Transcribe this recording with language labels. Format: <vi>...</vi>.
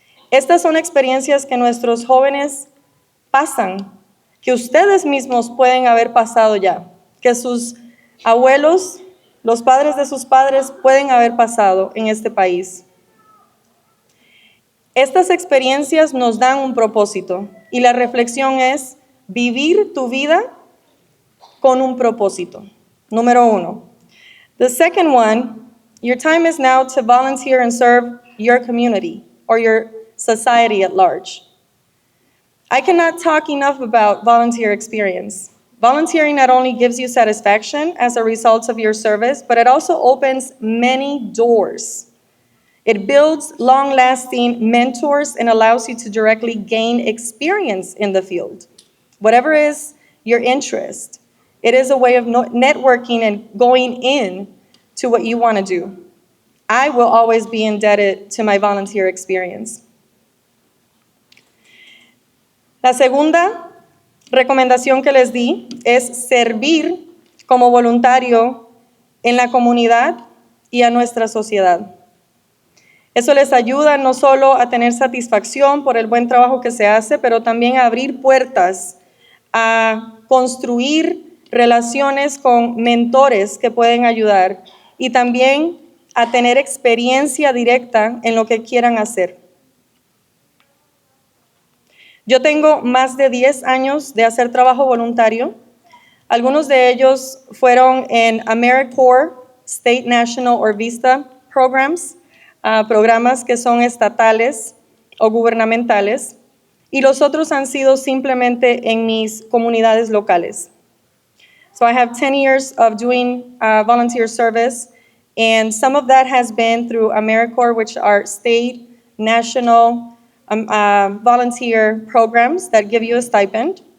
<es>Estas son experiencias que nuestros jóvenes pasan, que ustedes mismos pueden haber pasado ya, que sus abuelos, los padres de sus padres pueden haber pasado en este país. Estas experiencias nos dan un propósito y la reflexión es vivir tu vida con un propósito. Número 1.</es> <en>The second one, your time is now to volunteer and serve your community or your society at large. I cannot talk enough about volunteer experience. Volunteering not only gives you satisfaction as a result of your service, but it also opens many doors. It builds long-lasting mentors and allows you to directly gain experience in the field. Whatever is your interest, it is a way of networking and going in to what you want to do. I will always be indebted to my volunteer experience.</en> <es>La segunda recomendación que les di es servir como voluntario en la comunidad y a nuestra sociedad. Eso les ayuda no solo a tener satisfacción por el buen trabajo que se hace, pero también a abrir puertas, a construir relaciones con mentores que pueden ayudar y también a tener experiencia directa en lo que quieran hacer. Yo tengo más de 10 años de hacer trabajo voluntario. Algunos de ellos fueron en AmeriCorps,</es> <en>State, National or Vista programs,</en> <es>programas que son estatales o gubernamentales, y los otros han sido simplemente en mis comunidades locales.</es> <en>So I have 10 years of doing volunteer service, and some of that has been through AmeriCorps, which are state, national volunteer programs that give you a stipend.</en>